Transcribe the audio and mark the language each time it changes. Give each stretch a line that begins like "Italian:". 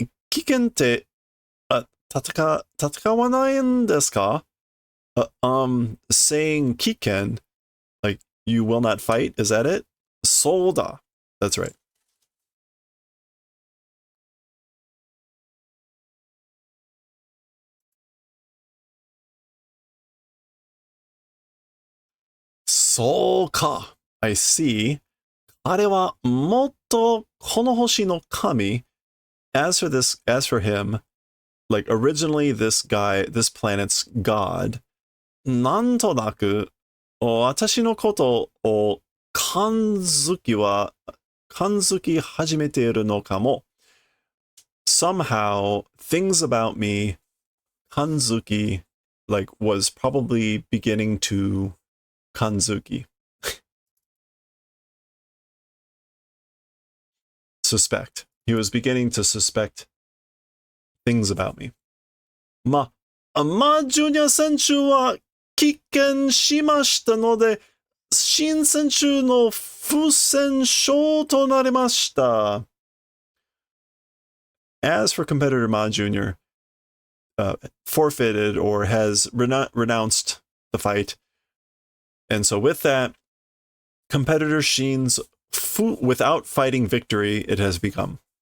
Japanese: kiken って、戦わないんですか?
English: Saying kiken, like, you will not fight, is that it? Solda. That's right. Solka. I see.
Japanese: あれはもっとこの星の神.
English: As for him, like, originally this planet's god, なんとなく私のことを感づき始めているのかも. Somehow, things about me, 感づき, like, was probably beginning to 感づき. Suspect. He was beginning to suspect things about me.
Japanese: ジュニア選手は棄権しましたので、新選手の不戦勝となりました.
English: As for competitor Ma Jr., forfeited or has renounced the fight. And so with that, competitor Shin's without fighting victory, it has become.